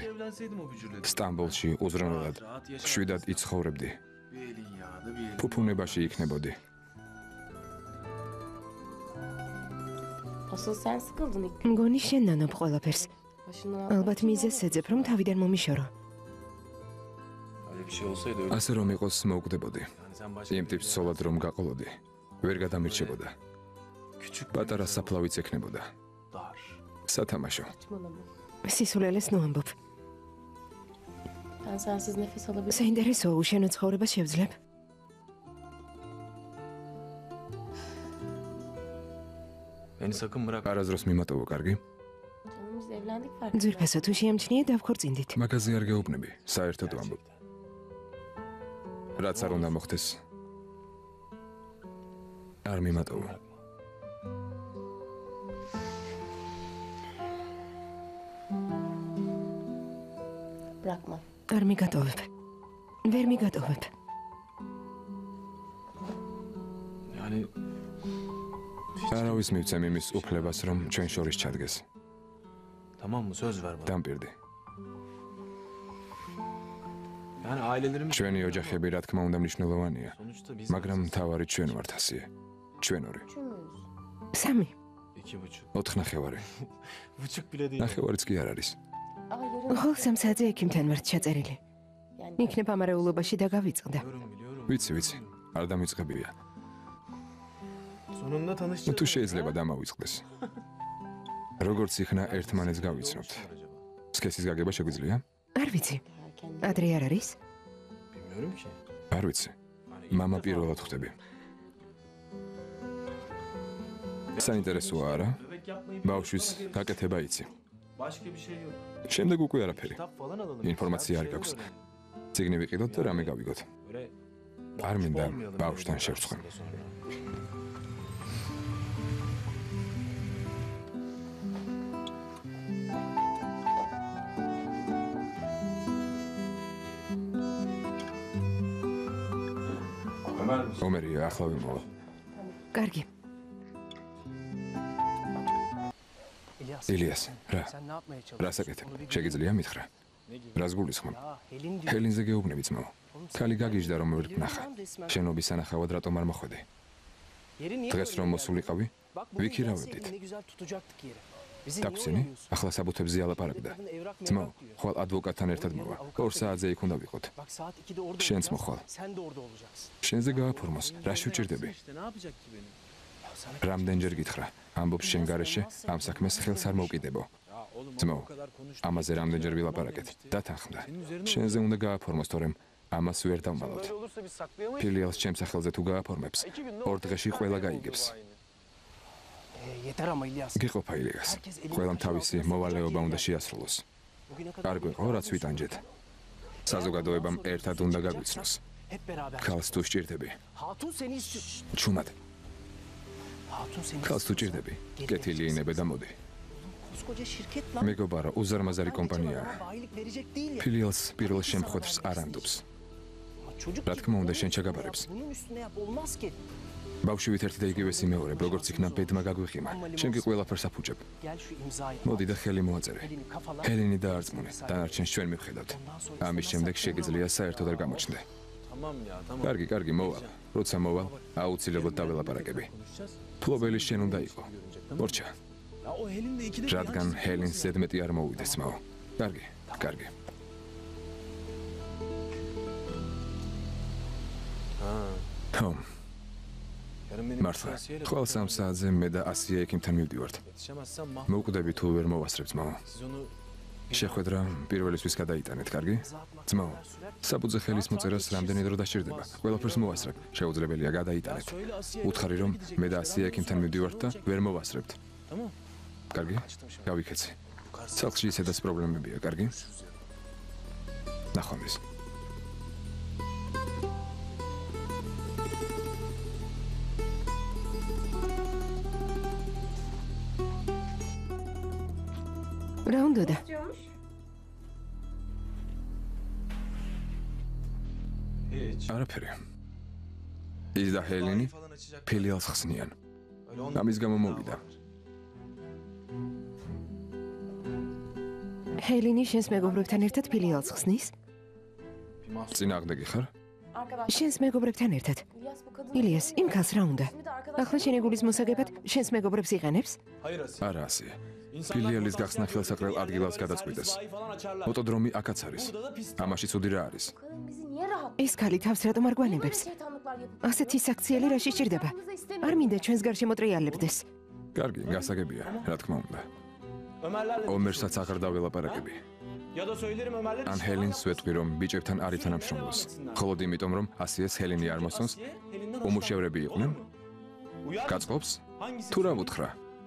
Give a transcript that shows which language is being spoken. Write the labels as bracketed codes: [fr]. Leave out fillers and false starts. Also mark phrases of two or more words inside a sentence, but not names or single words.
[ka] სტამბოლში უზრუნველად 7-ად იცხოვრებდი. ფუფუნებაში იქნებოდი. მგონი შენ ნანობ ყველაფერს. ალბათ მიზეს ეძებ რომ თავიდან მომიშორო. [tr] bir şey olsaydı öyle. [ka] ასე რომ იყოს მოუკვდებოდი. [tr] Yani sen başka [ka] იმ ტიპს ცოლად რომ გაყოლოდი, ვერ გადამირჩებოდა. [tr] küçük [ka] პატარა საფლავიც ექნებოდა. [tr] dar. [ka] სათამაშო. სისულელეს ნუ ამბობ. [tr] Ben sensiz nefes alabilirim. [ka] საინტერესოა, უშენო ცხოვრებას შევძლებ? [tr] Beni sakın bırak. [ka] არაზროს მიმატოვო, კარგი? [tr] Canım biz evlendik farkında. [ka] ძვირფასო თუ შეამჩნიე დავქორწინდით. მაგაზე არ გეუბნები, საერთოდ ვამბობ. რაც არ უნდა მოხდეს. არ მიმატოვო. [tr] Bırakma. [ka] არ მიგატოვებ. ვერ მიგატოვებ. [tr] Yani [ka] არავის მივცემ იმის უფლებას, რომ ჩვენ შორის ჩადგეს. [tr] tamam mı? Söz ver bana. [ka] დამპირდი. [tr] Yani ailelerimiz [ka] ჩვენი ოჯახები რა თქმა უნდა მნიშვნელოვანია, [tr] sonuçta biz [ka] მაგრამ მთავარი ჩვენ ვართ ასიე. ჩვენ ორი. [tr] Üçümüz. [ka] სამი. 2,5. 4 ნახევარი. [tr] Buçuk bile değil. [ka] ნახევარიც კი არ არის. [tr] Aa yarın. [ka] ხოლ 3 საათზე ექიმთან ვართ ჩაწერილი. [tr] Yani [ka] იქნებ ამარეულობაში და გავიწყდა. [tr] Biliyorum. [ka] ვიცი. არ დამიწყებია. [tr] Sonunda [ka] ნუ [tr] tanışacağız. [ka] თუ შეიძლება დამავიწყდეს. როგორც იქნა ერთმანეთს გავიცნობთ. სქესის გაგება შეგვიძლია? არ ვიცი. [tr] erken. [ka] ადრე არ არის? [tr] Bilmiyorum ki. [ka] არ ვიცი. [tr] Hani [ka] მამა პირველად ხვდები. საინტერესოა არა? [tr] bebek yapmayı [ka] ბავშვის გაკეთება იცი. [tr] başka bir şey yok. [ka] შემდეგ უკვე არაფერი. [tr] Kitap falan alalım. [ka] ინფორმაცია არ [tr] Güzel bir [ka] გაქვს. [tr] şey öğrenelim. [ka] ციგნი ვიყიდოთ და რამე გავიგოთ. [tr] Böyle [ka] არ მინდა [tr] olmayalım [ka] ბავშვთან [tr] yani [ka] შევწყვენ. [tr] sonra. Ömer misin? [ka] ომერია, ახლა ვიმოვა. კარგი. ილიას, რა? [tr] Sen ne yapmaya çalışıyorsun? [ka] რას აკეთებ? შეგიძლია მითხრა. რას გულისხმობ? [tr] Ya Helin diyor. [ka] ჰელინზე გეუბნები ძმაო. ქალი გაგიჟდა რომ ვერ გნახა. შენობის სანახავად რატომ არ მოხვედი? [tr] Yeri niye [ka] დღეს [tr] böyle [ka] რომ [tr] geldi? [ka] მოსულიყავი, [tr] Bak bugün [ka] ვიქირავებდით. [tr] gelseydin ne güzel tutacaktık yeri. Bizi niye [ka] დაგვცინი? [tr] oyalıyorsun? [ka] ახლა საბუთებზე ალაპარაკდა. [tr] Kadın evrak [ka] ძმაო, [tr] mevrak diyor. [ka] ხვალ ადვოკატთან ერთად მოვა. 2 საათზე იქ უნდა ვიყოთ. [tr] Bak saat 2'de orada Şens olacağız. [ka] moxval. [tr] Sen de orada olacaksın. [ka] შენზე გააფორმოს, რა შევჭირდები? [tr] İşte ne yapacak ki benim? Ya sana [ka] რამდენჯერ გითხრა, ამბობ შენ გარეშე ამ საქმეს ხელს არ მოვკიდებო. [tr] Ya oğlum [ka] ძმაო, [tr] o kadar konuştuk. [ka] ამაზე რამდენჯერ ვილაპარაკეთ. დათანხმდა. შენზე უნდა გააფორმოს, თორემ ამას ვერ დავმალოთ. [tr] böyle olursa biz saklayamayız. [ka] ფილიალს ჩემს სახელზე თუ გააფორმებს, 2 დღეში ყველა გაიგებს. [tr] Yeter ama İlyas. [ka] გიყოფა ილიას. ყველამ თავისი მოვალეობა უნდა შეასრულოს. [tr] Bugüne kadar [ka] არ გვეყო, რაც ვიტანჯეთ. საზოგადოებამ ერთად უნდა გაგვიცნოს. [tr] hep beraber. [ka] ქალს თუ სჭირდები, [tr] Hatun seni istiyor. [ka] ჩუმად. [tr] Hatun seni [ka] ქალს თუ [tr] istiyor. [ka] ჭირდები, კეთილი ინებე და მოდი. [tr] Koskoca şirket lan. [ka] მეგობარო, უზარმაზარი კომპანიაა. [tr] Ama bayilik verecek değil ya. [ka] ფილიალს პირველ შემთხვევაში არ ანდობს. [tr] Ama çocuk [ka] რა [tr] gibi [ka] თქმა უნდა, [tr] bunun [ka] შენ [tr] üstüne [ka] ჩაგაბარებს. [tr] yap, bunun üstüne yap olmaz ki. [ka] ბავშვივით ერთი და იგივე სიმეორებ, როგორც იქნა ბედმა გაგვიხიმა. შენ კი ყველაფერს აფუჭებ. [tr] Gel şu imzayı. [ka] მოდი და ხელი მოაწერე. [tr] Elini kafala. [ka] ჰელინი დაარწმუნე, დანარჩენს ჩვენ მივხედავთ. ამის შემდეგ შეგიძლია საერთოდ არ გამოჩნდე. [tr] Tamam ya tamam. [ka] კარგი, მოვალ. როცა მოვალ, აუცილებლად დაველაპარაკები. [tr] Konuşacağız. [ka] ფლობელი შენ უნდა იყო. მორჩა, [tr] Ya o Helin de ikide bir [ka] რადგან ჰელინს ზედმეტი არ მოუვიდეს ძმაო. კარგი. Ha. ხო, [tr] Yarın benim [ka] მართლა. [tr] siyasiyle [ka] ხვალ 3 საათზე მე და ასია ექიმთან მივდივართ. [tr] yetişemezsem mah. [ka] მოუკვდები თუ ვერ მოვასწრებ ძმაო. [tr] Siz onu [ka] შეხვედრა პირველისთვის გადაიტანეთ, კარგი? ძმაო, საბუძე ხელის მოწერას რამდენი დრო დასჭირდება? ყველაფერს მოვასწრებ. შეუძლებელია [tr] ya [ka] გადაიტანეთ. [tr] söyle Asiye. [ka] უთხარი რომ მე და ასია ექიმთან მივდივართ და ვერ მოვასწრებთ. [tr] Tamam. [ka] კარგი? გავიქეცი. სახლში ისედაც პრობლემებია, კარგი? ნახვამდის. რა უნდოდა? [tr] Hiç. [ka] არაფერი. ის და ჰელინი [tr] Falan açacak. [ka] ფილიალს ხსნიან. [tr] Öyle onlar. [ka] ამის გამო მოვიდა. ჰელინი შენს მეგობრებთან ერთად ფილიალს ხსნის? [tr] Bir mahsur. [ka] წინააღმდეგი ხარ? [tr] Arkadaş. [ka] შენს მეგობრებთან ერთად. [tr] İlyas bu kadın. [ka] ილიას, იმ ქალს რა უნდა? [tr] Şimdi de arkadaş. [ka] ახლა შენი გულის მოსაგებად შენს მეგობრებს იყენებს? [tr] Hayır Asiye. [ka] არა ასია. ფილიალის გახსნა ხელსაყრელ ადგილას გადაწყვიტეს. ოტოდრომი აქაც არის. ამაში ცუდი რა არის? [tr] Bu kadın bizi niye Niye rahat? [ka] ეს ქალი თავს რატომ არ [tr] Niye böyle [ka] გვანებებს? [tr] şeytanlıklar yapıp [ka] ასეთი საქციელი რა შეჭირდება? [tr] Hayatımızda [ka] არ [tr] istemiyorum. [ka] მინდა ჩვენს გარშემო ტრიალებდეს. კარგი, გასაგებია, რა თქმა უნდა. [tr] Ömerlerle de [ka] ომერსაც აღარ დაველაპარაკები. [tr] Ya da söylerim Ömerler [ka] ან [tr] işi [ka] ჰელინს [tr] falan [ka] ვეტყვი, რომ ბიჭებთან არ ითანამშრომლოს. ხოლოდ იმიტომ, რომ ასიეს ჰელინი არ მოსწონს, [tr] Asiye, Helin'den [ka] უმუშევრები იყვნენ? [tr] hoşlanmıyor. Uyar mısın? [ka] გაწყობს? [tr] Hangisi? [ka] თუ რა უთხრა?